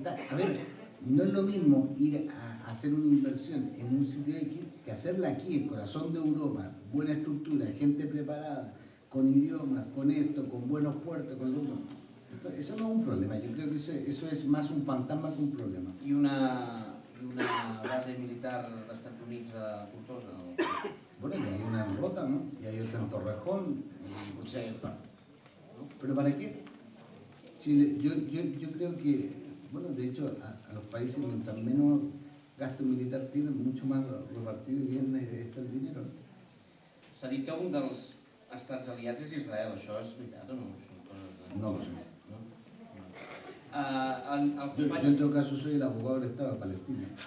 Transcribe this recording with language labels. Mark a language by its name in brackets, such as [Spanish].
[Spanish] A ver, no es lo mismo ir a hacer una inversión en un sitio X que hacerla aquí, en el corazón de Europa, buena estructura, gente preparada, con idiomas, con esto, con buenos puertos, con lo otro. Eso no es un problema, yo creo que eso es más un fantasma que un problema. [Catalan] I una base militar dels Estats Units a Tortosa? [Spanish] Bueno, y hay una en Rota, ¿no? Y hay otra en Torrejón. [Catalan] Potser per... [Spanish] ¿Pero para qué? Chile, yo creo que, bueno, de hecho, a los países, mientras menos gasto militar tienen, mucho más repartido y bien está el dinero. [Catalan] S'ha dit que un dels estats aliats és Israel, això és veritat o no? [Spanish] No lo sé. El Yo en todo caso soy el abogado del Estado de Palestina.